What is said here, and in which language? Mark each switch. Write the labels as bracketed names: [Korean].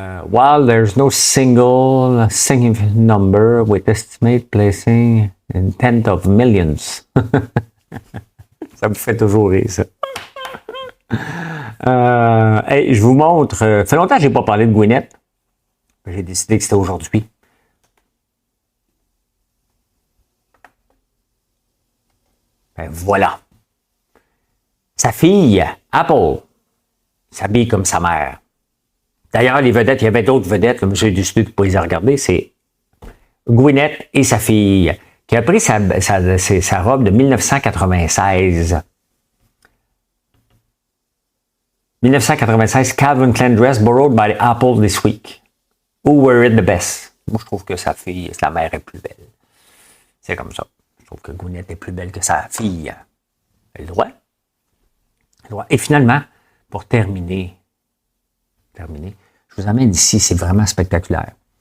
[English] While there's no single significant number with estimate placing in tens of millions. [French] Ça me fait toujours rire, ça. Hey, je vous montre. Ça fait longtemps que je n'ai pas parlé de Gwyneth. J'ai décidé que c'était aujourd'hui. Ben voilà. Sa fille, Apple, s'habille comme sa mère. D'ailleurs, les vedettes, il y avait d'autres vedettes, là, j'ai décidé de ne pas les regarder, c'est Gwyneth et sa fille, qui a pris sa robe de 1996. [English] 1996, Calvin Klein dress borrowed by Apple this week. Who wear it the best? [French] Moi, je trouve que sa fille, la mère est plus belle. C'est comme ça. Je trouve que Gwyneth est plus belle que sa fille. Elle a le droit. Et finalement, pour terminer, je vous amène ici, c'est vraiment spectaculaire.